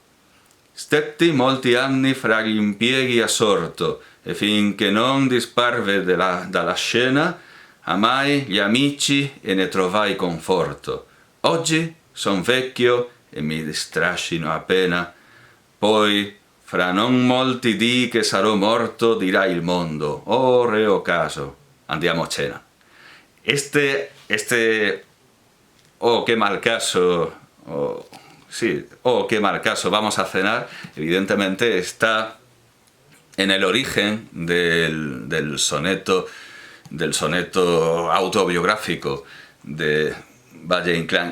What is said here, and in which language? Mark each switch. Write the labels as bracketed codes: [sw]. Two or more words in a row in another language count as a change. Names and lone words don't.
[it] Stetti molti anni fra gli impieghi assorto, e finché non disparve dalla scena, amai gli amici e ne trovai conforto. Oggi son vecchio e mi distrascino appena, poi fra non molti dì che sarò morto dirà il mondo, oh reo caso, andiamo a cena. [es] Oh qué mal caso, qué mal caso, vamos a cenar, evidentemente está en el origen del soneto autobiográfico de Valle Inclán.